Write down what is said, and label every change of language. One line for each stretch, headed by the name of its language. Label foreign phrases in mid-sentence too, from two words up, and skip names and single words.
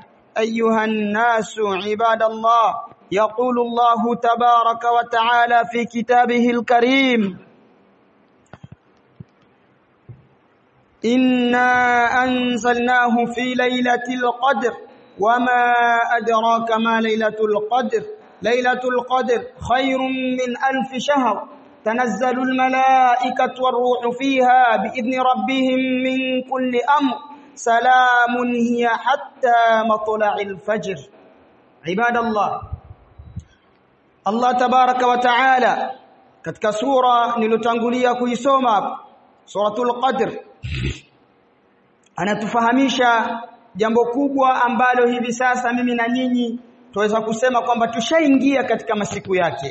Arabic: أيها الناس عباد الله، يقول الله تبارك وتعالى في كتابه الكريم: إنا أنزلناه في ليلة القدر وما أدراك ما ليلة القدر. ليلة القدر خير من 1000 شهر، تنزل الملائكة والروح فيها بإذن ربهم من كل أمر، سلام هي حتى مطلع الفجر. عباد الله، الله تبارك وتعالى
Swahili: katika sura nilotangulia kuisoma, suratul Qadr, anatufahamisha jambo kubwa ambalo hivi sasa mimi na nyinyi tuweza kusema kwamba tushaingia katika masiku yake.